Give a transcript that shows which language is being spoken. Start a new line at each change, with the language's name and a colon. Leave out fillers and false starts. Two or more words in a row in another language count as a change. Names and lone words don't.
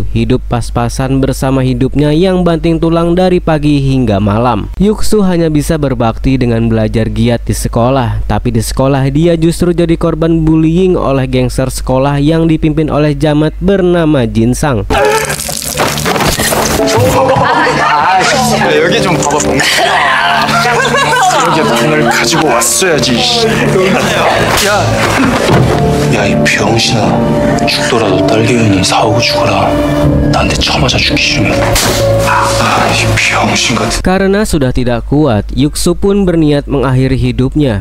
Indonesian: Hidup pas-pasan bersama hidupnya yang banting tulang dari pagi hingga malam. Huksu hanya bisa berbakti dengan belajar giat di sekolah, tapi di sekolah dia justru jadi korban bullying oleh gangster sekolah yang dipimpin oleh jamet bernama Jinsang.
Korean: 여기 좀 봐봐. 이렇게 돈을 가지고 왔어야지. 야, 이 병신아. 죽더라도 딸기연이 사오고 죽어라. 나한테 쳐맞아 죽기 싫으면. 이 병신 같은.
Indonesian: Karena sudah tidak kuat, Huksu pun berniat mengakhiri hidupnya.